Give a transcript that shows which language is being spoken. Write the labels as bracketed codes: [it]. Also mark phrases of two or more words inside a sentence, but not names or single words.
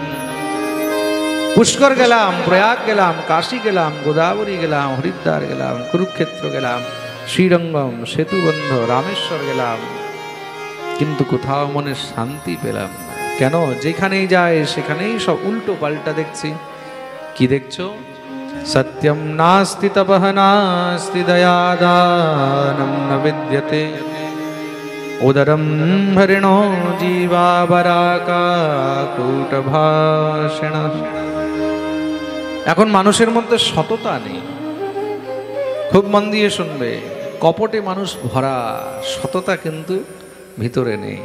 [bn] পুষ্কর গেলাম, প্রয়াগ গেলাম, কাশী গেলাম, গোদাবরী গেলাম, হরিদ্বার গেলাম, কুরুক্ষেত্র গেলাম, শ্রীরঙ্গম, সেতুবন্ধ, রামেশ্বর গেলাম, কিন্তু কোথাও মনে শান্তি পেলাম না। কেন? যেখানেই যায় সেখানেই সব উল্টো পাল্টা দেখছি। কি দেখছো? [sa] সত্যম নাস্তি তপঃ নাস্তি দয়াদানম ন বিদ্যতে উদরম হরিণো জীবা বরাকা কূটভাষিণ। [bn] এখন মানুষের মধ্যে সততা নেই। খুব মন দিয়ে শুনবে। কপটে মানুষ ভরা, সততা কিন্তু ভিতরে নেই।